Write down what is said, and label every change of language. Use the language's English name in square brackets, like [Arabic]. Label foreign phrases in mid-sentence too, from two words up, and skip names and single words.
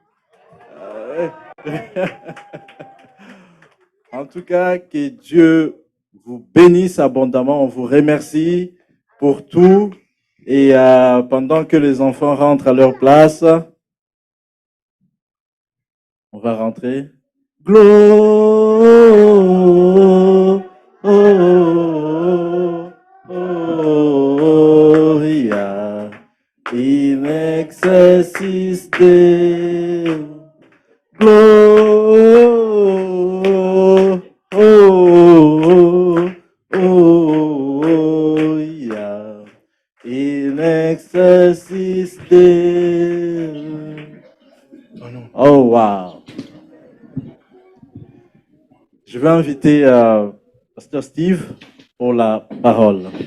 [French] En tout cas, que Dieu vous bénisse abondamment. On vous remercie pour tout. Et pendant que les enfants rentrent à leur place, on va rentrer. [Latin] Gloria in excelsis Deo. Gloria in excelsis Deo. [French] Oh wow. Je vais inviter Pasteur Steve pour la parole.